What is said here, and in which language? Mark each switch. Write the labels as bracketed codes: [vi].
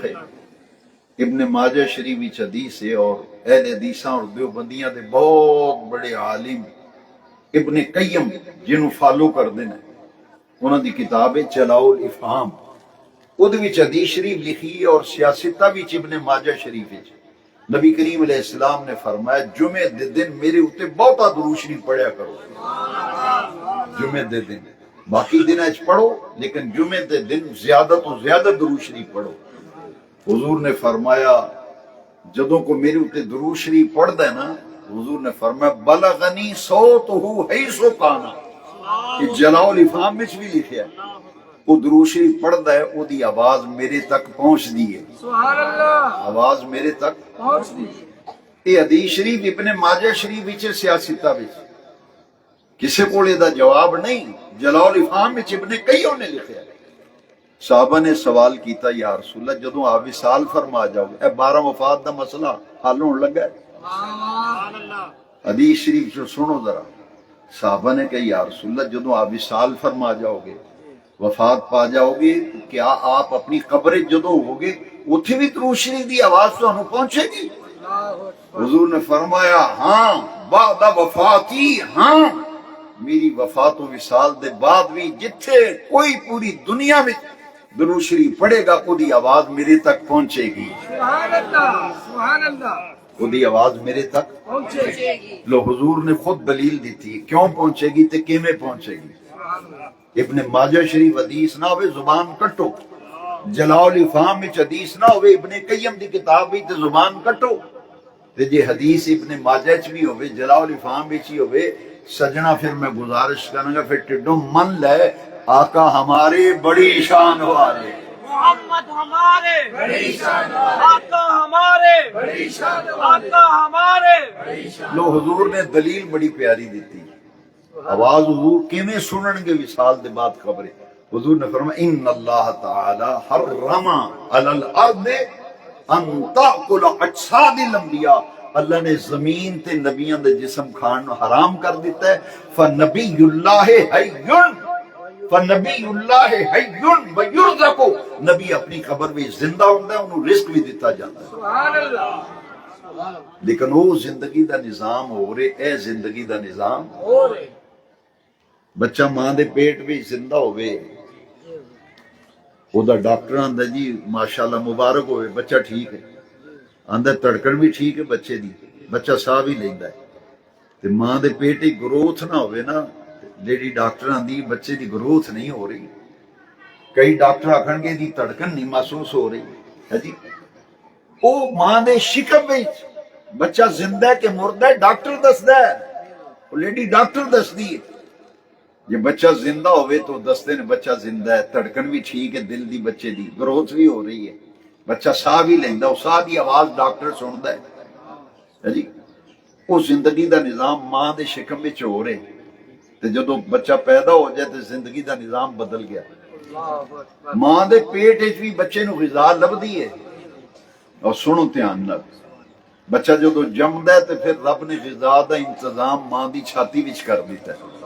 [pa] خیر. ابن ماجہ شریف وچ حدیث ہے، اور اہل حدیثاں اور دیوبندیاں دے بہت بڑے عالم ابن قیم جنہوں فالو کردے نے، انہاں دی کتاب ہے جلاء الافہام، اودے وچ حدیث شریف لکھی ہے. اور سیاستہ وچ ابن ماجہ شریف وچ نبی کریم علیہ السلام نے فرمایا جمعے دے دن میرے اوتے بہتا درود شریف پڑھیا کرو. جمعے دے دن، باقی دن اچ پڑھو لیکن جمعے دے دن زیادہ تو زیادہ درود شریف پڑھو. حضور نے فرمایا جدوں کو میرے اوتے درود شریف پڑھدا ہے نا، حضور نے فرمایا [ar] بلغنی صوتہ حیث کان، [pa] کہ جلاء الافہام وچ بھی لکھیا ہے وہ درود شریف پڑھدا ہے او دی آواز میرے تک پہنچ دی ہے. [ar] سبحان اللہ [pa] آواز میرے تک پہنچ دی یہ حدیث شریف ابن ماجہ شریف وچ سیاستہ وچ کسے کول دا جواب نہیں. جلاء الافہام وچ ابن قیم نے لکھیا ہے. صحابہ نے سوال کیتا یا رسول اللہ جدوں آپ وصال فرما جاؤ گے، اے 12 وفات دا مسئلہ حل ہون لگا ہے. [ar] سبحان اللہ [pa] حدیث شریف جو سنو ذرا. صحابہ نے کہا یا رسول اللہ جدوں آپ وصال فرما جاؤ گے، وفات پا جاؤ گے، کیا آپ اپنی قبر جدوں ہوگے اتھے بھی درود شریف دی آواز تانوں پہنچے گی؟ [ar] اللہ اکبر [pa] حضور نے فرمایا ہاں بعد وفاتی، ہاں میری وفات و وصال دے بعد بھی جتھے کوئی پوری دنیا میں درود شریف پڑھے گا وہ دی آواز میرے تک پہنچے گی. [ar] سبحان اللہ سبحان اللہ [pa] وہ دی آواز میرے تک پہنچے گی لو. حضور نے خود دلیل دیتی ہے کیوں پہنچے گی تے کیویں پہنچے گی. [ar] سبحان اللہ [pa] ابن ماجہ شریف حدیث نہ ہوئے زبان کٹو، جلاء الافہام وچ حدیث نہ ہوئے ابن قیم دی کتاب وچ تے زبان کٹو. تے جے حدیث ابن ماجہ وچ بھی ہوئے جلاء الافہام وچ ہی ہوئے سجنا، پھر میں گزارش کروں گا پھر ٹڈو من لے [ur] آقا ہمارے بڑی شان والے، محمد ہمارے بڑی شان والے، آقا ہمارے بڑی شان والے، آقا ہمارے. [pa] لو حضور نے دلیل بڑی پیاری دیتی. آواز حضور کیویں سنن گے وصال دے بعد خبر ہے. حضور نے فرمایا [ar] ان اللہ تعالی حرم علی الارض ان تاکل اجساد الانبیاء، [pa] اللہ نے زمین تے نبیاں دے جسم کھان نو حرام کر دیتا ہے. [ar] فنبی اللہ حی، فنبی اللہ حی ویرزق، [pa] نبی اپنی قبر میں زندہ ہوندا ہے، انہوں رزق بھی دیتا جاتا ہے. [ar] سبحان اللہ [pa] لیکن وہ زندگی دا نظام ہو رہے، اے زندگی دا نظام اور بچہ ماں دے پیٹ بھی زندہ ہوئے، وہ دا ڈاکٹر آندا جی ماشاءاللہ مبارک ہوئے بچہ ٹھیک ہے، آندا تڑکن بھی ٹھیک ہے بچے دی، بچہ ساہ بھی لیندا ہے. تے ماں دے پیٹ ہی گروتھ نہ ہوئے نا، لیڈی ڈاکٹر آندی بچے دی گروتھ نہیں ہو رہی. کئی ڈاکٹر آکھن گے دی تڑکن نہیں محسوس ہو رہی ہے جی، او ماں دے شکم وچ بچہ زندہ ہے کہ مردہ ہے ڈاکٹر دسدا ہے، وہ لیڈی ڈاکٹر دسدی ہے. یہ بچہ زندہ ہوئے تو دستے نے بچہ زندہ ہے، تڑکن بھی ٹھیک ہے دل دی، بچے دی گروتھ بھی ہو رہی ہے، بچہ ساہ بھی لیندا، وہ ساہ دی آواز ڈاکٹر سندا ہے جی. وہ زندگی دا نظام ماں دے شکم وچ ہو رہے، تے جدوں بچہ پیدا ہو جائے تے زندگی دا نظام بدل گیا. [ar] اللہ اکبر [pa] ماں دے پیٹ وچ بھی بچے نو غذا لبدی ہے. اور سنو دھیان نال، بچہ جدوں جمدا ہے تے پھر رب نے غذا دا انتظام ماں دی چھاتی وچ کر دیتا ہے.